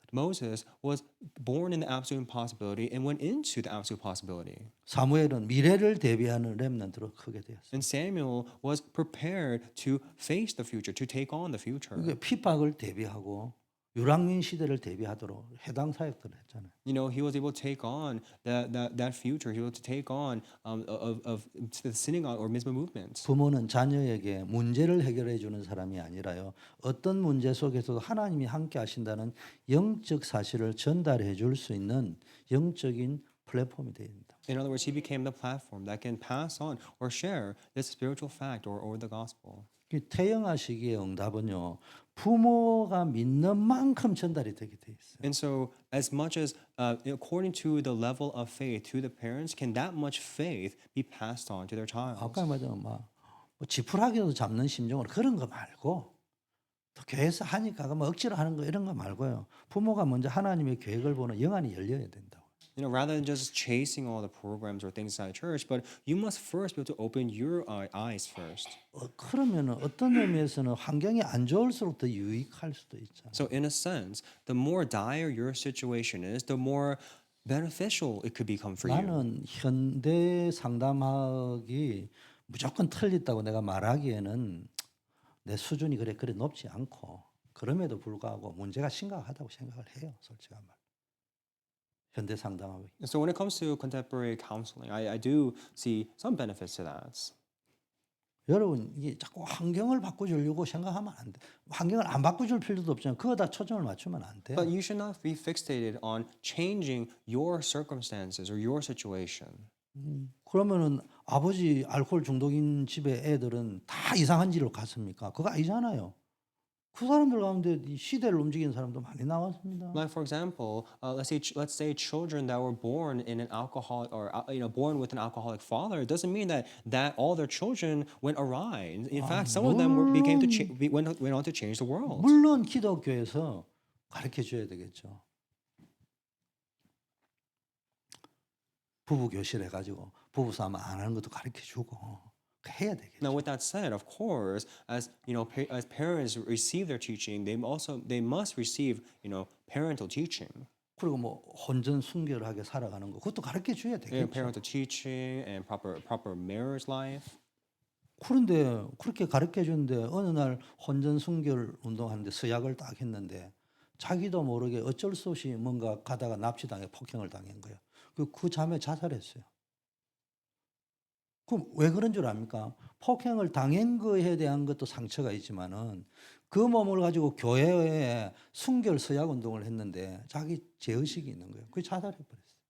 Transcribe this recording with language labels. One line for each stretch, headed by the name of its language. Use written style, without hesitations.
English: Moses was born in the absolute impossibility and went into the absolute possibility.
Korean: 사무엘은 미래를 대비하는 렘넌트로 크게 되었어요.
English: And Samuel was prepared to face the future, to take on the future.
Korean: 그러니까 핍박을 대비하고 유랑민 시대를 대비하도록 해당 사역들을 했잖아요.
English: You know, he was able to take on that future. He was able to take on of the synagogue or Mizpah movement.
Korean: 부모는 자녀에게 문제를 해결해 주는 사람이 아니라요. 어떤 문제 속에서도 하나님이 함께 하신다는 영적 사실을 전달해 줄 수 있는 영적인 플랫폼이 되어야 된다.
English: In other words, he became the platform that can pass on or share this spiritual fact or the gospel.
Korean: 태영아 시기의 응답은요. 부모가 믿는 만큼 전달이 되게 돼 있어요.
English: And so, as much as according to the level of faith to the parents, can that much faith be passed on to their child?
Korean: 아까 말한 뭐 지푸라기도 잡는 심정으로 그런 거 말고 또 교회에서 하니까 뭐 억지로 하는 거 이런 거 말고요. 부모가 먼저 하나님의 계획을 보는 영안이 열려야 된다고.
English: You know, rather than just chasing all the programs or things inside church, but you must first be able to open your eyes first.
Korean: 그러면은 어떤 의미에서는 환경이 안 좋을수록 더 유익할 수도 있잖아요.
English: So, in a sense, the more dire your situation is, the more beneficial it could become for you.
Korean: 나는 현대 상담학이 무조건 틀렸다고 내가 말하기에는 내 수준이 그래 높지 않고 그럼에도 불구하고 문제가 심각하다고 생각을 해요. 솔직한 말. 현대 상담학이.
English: So when it comes to contemporary counseling, I do see some benefits to that.
Korean: 여러분 이게 자꾸 환경을 바꿔주려고 생각하면 안 돼. 환경을 안 바꿔줄 필요도 없잖아요. 그거다 초점을 맞추면 안 돼.
English: But you should not be fixated on changing your circumstances or your situation.
Korean: 그러면은 아버지 알코올 중독인 집에 애들은 다 이상한 집으로 갔습니까? 그거 아니잖아요. 그 사람들 가운데 이 시대를 움직이는 사람도 많이 나왔습니다.
English: Like for example, let's say children that were born in an alcoholic or born with an alcoholic father. It doesn't mean that all their children went awry. In fact, some of them went on to change the world.
Korean: 물론 기독교에서 가르쳐 줘야 되겠죠. 부부 교실 해가지고 부부 싸움 안 하는 것도 가르쳐 주고 해야 되겠죠.
English: Now, with that said, of course, as you know, as parents receive their teaching, they must receive parental teaching,
Korean: 그리고 뭐 혼전 순결하게 살아가는 거 그것도 가르쳐 줘야 되겠죠.
English: parental teaching and proper marriage life.
Korean: 그런데 그렇게 가르쳐 주는데 어느 날 혼전 순결 운동하는데 서약을 딱 했는데 자기도 모르게 어쩔 수 없이 뭔가 가다가 납치당해 폭행을 당한 거예요. 그 자매 자살했어요. 그럼 왜 그런 줄 압니까? 폭행을 당한 거에 대한 것도 상처가 있지만은 그 몸을 가지고 교회에 순결 서약 운동을 했는데 자기 죄의식이 있는 거예요. 그게 자살해 버렸어요.